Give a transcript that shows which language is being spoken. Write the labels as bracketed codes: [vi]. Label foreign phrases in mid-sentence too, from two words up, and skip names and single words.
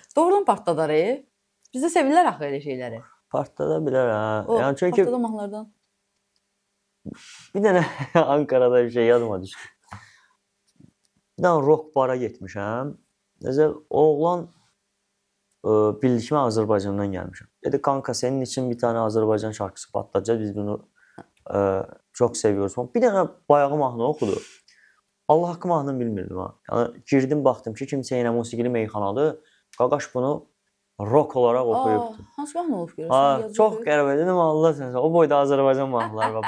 [az] Doğrudan partladar Bizdə sevirlər axı elə şeyləri. Partlada bilər ha. Yəni çünki partladan mahnılardan. Bir dənə Ankara'da bir şey yadıma düşdü. Bir dənə rock bara getmişəm. Necə oğlan bildi ki, mən Azərbaycandan gəlmişəm. [tr] Dedi, kanka, senin için bir tane Azərbaycan şarkısı patlatacağız. Biz bunu çox seviyoruz. [az] Bir dənə bayağı mahnı oxudu. Allah haqqı mahnını bilmirdim ha. Yəni girdim, baxdım ki, kimsə yenə musiqili meyxanadır. Qaqaş bunu rock olaraq oxuyubdu. Hansı mahnı olub görürsən? Çox qəribə dedim, Allah sənə. O boyda Azərbaycan mahnıları var.